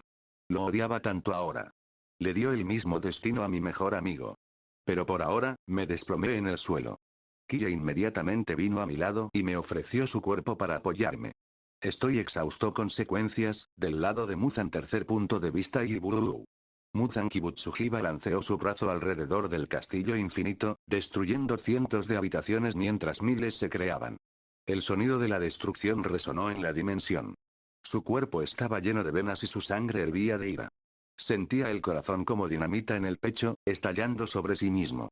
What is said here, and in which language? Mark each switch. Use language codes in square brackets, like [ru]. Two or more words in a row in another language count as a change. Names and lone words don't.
[es] Lo odiaba tanto ahora. Le dio el mismo destino a mi mejor amigo. Pero por ahora, me desplomé en el suelo. Kie inmediatamente vino a mi lado y me ofreció su cuerpo para apoyarme. Estoy exhausto. Consecuencias, del lado de Muzan. Tercer punto de vista. Iburu. Muzan Kibutsuji balanceó su brazo alrededor del castillo infinito, destruyendo cientos de habitaciones mientras miles se creaban. El sonido de la destrucción resonó en la dimensión. Su cuerpo estaba lleno de venas y su sangre hervía de ira. Sentía el corazón como dinamita en el pecho, estallando sobre sí mismo.